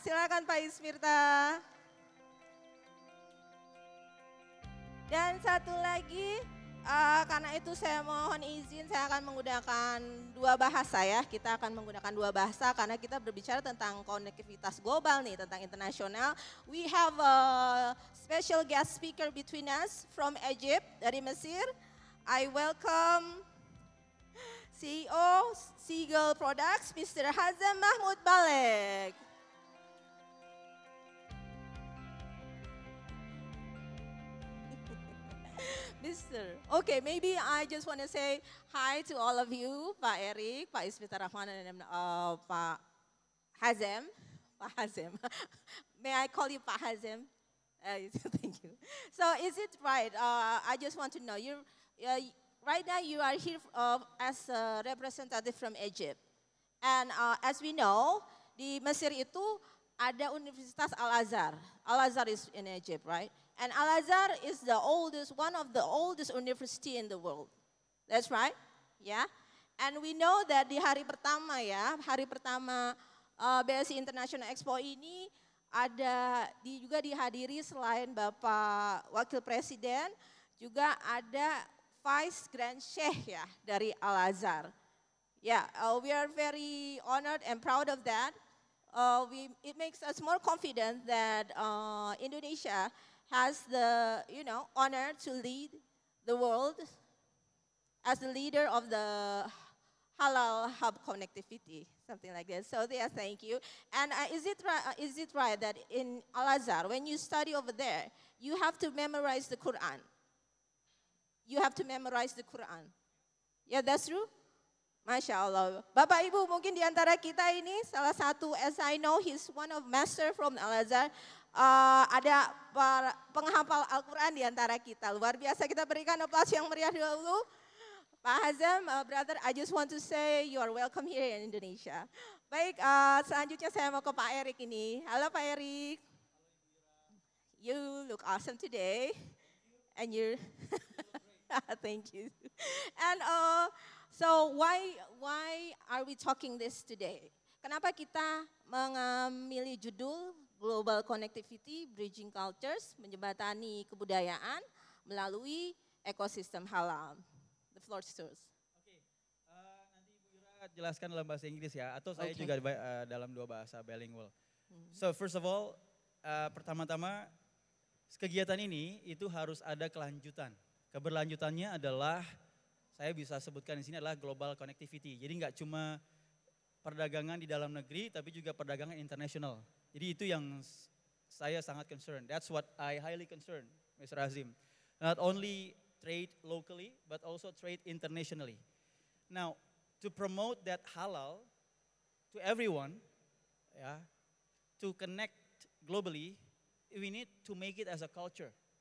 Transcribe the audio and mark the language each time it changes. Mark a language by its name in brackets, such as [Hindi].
[Indonesian] Silakan Pak Ismirta. Dan satu lagi, karena itu saya mohon izin saya akan menggunakan dua bahasa ya. Kita akan menggunakan dua bahasa karena kita berbicara tentang konektivitas global nih, tentang internasional. [English] We have a special guest speaker between us from Egypt, [Indonesian] dari Mesir. [English] I welcome CEO Seagull Products, Mr. Hazem Mahmud Balek. Mr. Okay, maybe I just want to say hi to all of you, Pak Erik, Pak Ismirta Rahman, and Pak Hazem. Pak Hazem. May I call you Pak Hazem? Thank you. So is it right? I just want to know, right now you are here as a representative from Egypt. And as we know, [Indonesian] di Mesir itu ada Universitas Al-Azhar. [English] Al-Azhar is in Egypt, right? And Al-Azhar is the oldest, one of the oldest university in the world. That's right, ya. Yeah. And we know that [Indonesian] di hari pertama ya, hari pertama BSI International Expo ini juga dihadiri selain Bapak Wakil Presiden, juga ada Vice Grand Sheikh ya dari Al-Azhar. [English] Yeah, we are very honored and proud of that. It makes us more confident that Indonesia has the honor to lead the world as the leader of the halal hub connectivity, something like that. So yeah, thank you. And is it right that in Al-Azhar, when you study over there, you have to memorize the Quran? You have to memorize the Quran. Yeah, that's true? Masya Allah. [Indonesian] Bapak Ibu mungkin di antara kita ini salah satu, [English] as I know, he's one of master from Al-Azhar. [Indonesian] Ada penghafal Al-Quran di antara kita. Luar biasa, kita berikan aplaus yang meriah dulu. [English] Pak Hazam, brother, I just want to say you are welcome here in Indonesia. [Indonesian] Baik, selanjutnya saya mau ke Pak Erik ini. Halo Pak Erik. [English] You look awesome today. And you're, thank you. And so why are we talking this today? [Indonesian] Kenapa kita memilih judul [English] Global Connectivity, Bridging Cultures, [Indonesian] menjembatani kebudayaan melalui ekosistem halal? [English] The floor is yours. [Indonesian] Oke, nanti Ibu Ira jelaskan dalam bahasa Inggris ya, atau saya juga dalam dua bahasa bilingual. [English] So first of all, [Indonesian] pertama-tama kegiatan ini itu harus ada kelanjutan. Keberlanjutannya adalah saya bisa sebutkan di sini adalah global connectivity. Jadi nggak cuma perdagangan di dalam negeri, tapi juga perdagangan internasional. Jadi itu yang saya sangat concern. [English] That's what I highly concern, Mr. Azim. Not only trade locally, but also trade internationally. Now, to promote that halal to everyone, to connect globally, we need to make it as a culture.